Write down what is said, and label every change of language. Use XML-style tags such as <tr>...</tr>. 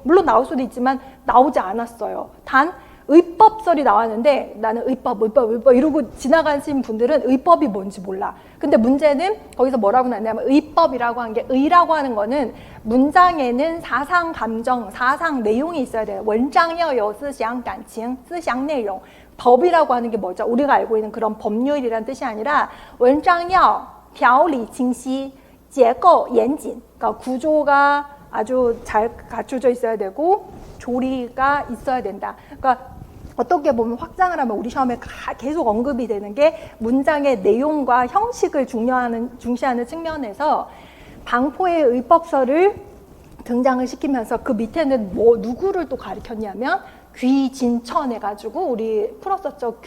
<ko>물론 나올 수도 있지만 나오지 않았어요. 단 의법설이 나왔는데 나는 의법 이러고 지나가신 분들은 의법이 뭔지 몰라. 근데 문제는 거기서 뭐라고 나왔냐면, 의법이라고 한 게, 의라고 하는 거는 문장에는 사상 감정, 사상 내용이 있어야 돼요.</ko> <zh>원장여思想感情, 思想内容.</zh> <ko>법이라고 하는 게 뭐죠? 우리가 알고 있는 그런 법률이란 뜻이 아니라 원장여,</ko> <zh>条理清晰, 结构严谨.</zh> <ko>그러니까 구조가 아주 잘 갖춰져 있어야 되고 조리가 있어야 된다. 그러니까 어떻게 보면 확장을 하면 우리 시험에 계속 언급이 되는 게 문장의 내용과 형식을 중시하는 측면에서 방포의 의법서를 등장을 시키면서 그 밑에는 누구를 또 가리켰냐면 귀진천 해가지고 우리 풀었었죠.</ko>